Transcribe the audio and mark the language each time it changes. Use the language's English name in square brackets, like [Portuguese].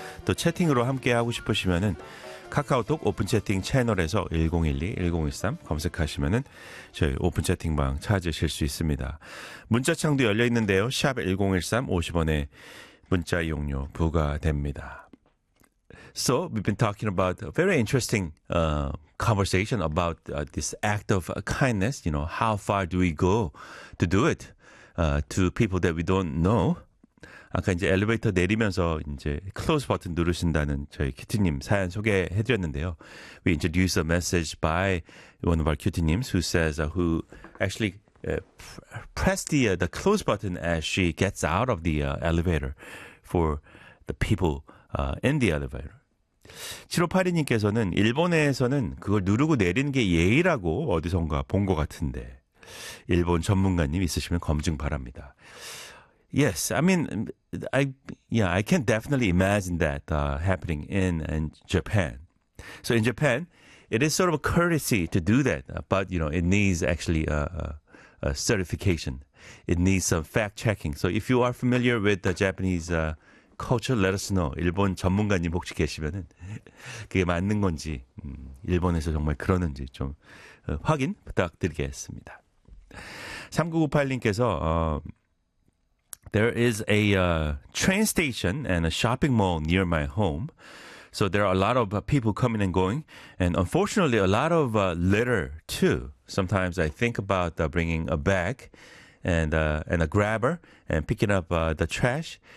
[Korean] 또 채팅으로 함께하고 싶으시면은 카카오톡 오픈 채팅 채널에서 1012-1013 검색하시면은 저희 오픈 채팅방 찾으실 수 있습니다. 문자창도 열려있는데요. 샵 1013 50원에 문자 이용료 부과됩니다. [English] So we've been talking about a very interesting conversation about this act of kindness. You know, how far do we go to do it to people that we don't know? [Korean] 아까 이제 엘리베이터 내리면서 이제 close 버튼 누르신다는 저희 큐티님 사연 소개해드렸는데요. [English] We introduce a message by one of our cutie님s who says who actually press the close button as she gets out of the elevator for the people in the elevator. [Korean] 7582님께서는 일본에서는 그걸 누르고 내리는 게 예의라고 어디선가 본 것 같은데 일본 전문가님 있으시면 검증 바랍니다. [English] Yes, I mean, I can definitely imagine that happening in Japan. So in Japan, it is sort of a courtesy to do that, but you know, it needs actually a certification. It needs some fact checking. So if you are familiar with the Japanese culture, let us know. [Korean] 일본 전문가님 혹시 계시면은 그게 맞는 건지 일본에서 정말 그러는지 좀 확인 부탁드리겠습니다. [English] 3998님께서 There is a train station and a shopping mall near my home. So there are a lot of people coming and going. And unfortunately, a lot of litter, too. Sometimes I think about bringing a bag and a grabber and picking up the trash.